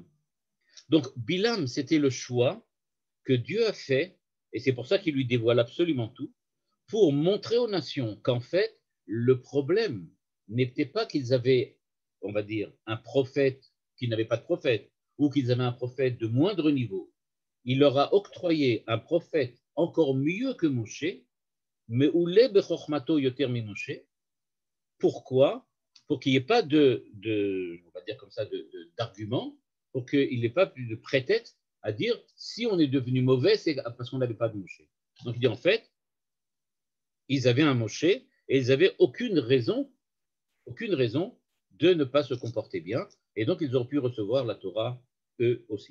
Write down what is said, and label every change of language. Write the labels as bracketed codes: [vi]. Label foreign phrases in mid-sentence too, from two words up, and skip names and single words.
[fr] Donc, Bilam, c'était le choix que Dieu a fait, et c'est pour ça qu'il lui dévoile absolument tout, pour montrer aux nations qu'en fait, le problème n'était pas qu'ils avaient, on va dire, un prophète qui n'avait pas de prophète, ou qu'ils avaient un prophète de moindre niveau. Il leur a octroyé un prophète encore mieux que Moshe, mais [he] אולי בחכמתו יותר ממשה. [fr] Pourquoi? Pour qu'il n'y ait pas on va dire comme ça, d'argument, pour qu'il n'ait pas plus de prétexte à dire si on est devenu mauvais, c'est parce qu'on n'avait pas de Moshe. Donc il dit en fait, ils avaient un Moshe et ils n'avaient aucune raison de ne pas se comporter bien, et donc ils auraient pu recevoir la Torah eux aussi.